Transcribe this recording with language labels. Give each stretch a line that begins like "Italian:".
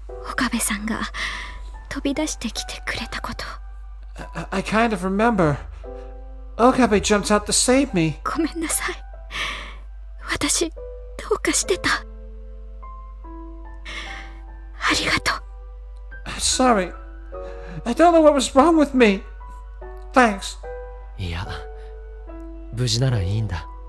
Japanese: 岡部さんが飛び出してきてくれたこと。
English: I kind of remember. Okabe jumped out to save me.
Japanese: ごめんなさい。私どうかしてた。ありがとう。
English: Sorry. I don't know what was wrong with me. Thanks.
Japanese: いや、無事ならいいんだ。